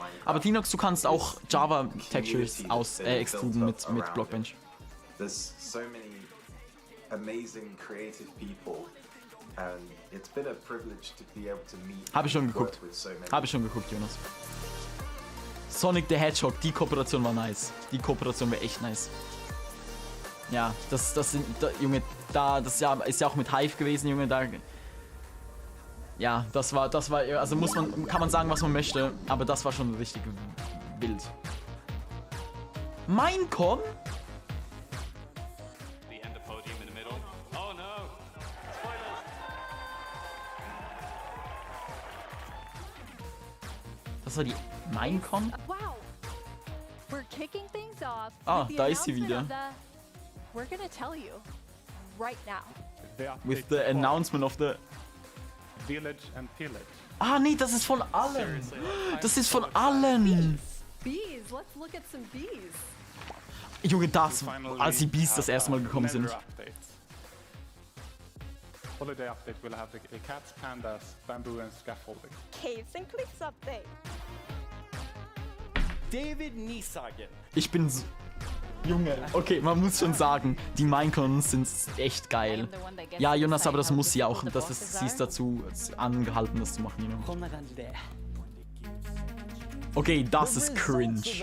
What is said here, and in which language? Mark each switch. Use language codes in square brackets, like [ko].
[de] Aber Tinox, du kannst auch Java-Textures extruden mit Blockbench. [en] There's so many amazing creative people and it's been a privilege to be able to meet. [de] Habe ich schon geguckt. Habe ich schon geguckt, Jonas. Sonic the Hedgehog, die Kooperation war nice. Die Kooperation wäre echt nice. Ja, Junge, das ist ja auch mit Hive gewesen, Junge, da. Ja, das war, also kann man sagen, was man möchte, aber das war schon richtig wild. Minecon? Das war die Minecon? Wow. [en] We're kicking things off. [de] Ah, da ist sie wieder. [en] We're gonna tell you right now. With the announcement of the Village and Pillage. [de] Ah, nee, das ist von allen. Das ist von allen. [en] Bees, let's look at some bees. [de] Junge, als die Bees das erste Mal gekommen sind. [en] Holiday update will have the cats, pandas, bamboo and scaffolding. Caves and cliffs update. David Niesagen. [de] Ich bin so Junge, okay, man muss schon sagen, die Minecons sind echt geil. Ja, Jonas, aber das muss sie auch. Sie ist dazu angehalten, das zu machen, [en] you know. [de] Okay, das ist cringe.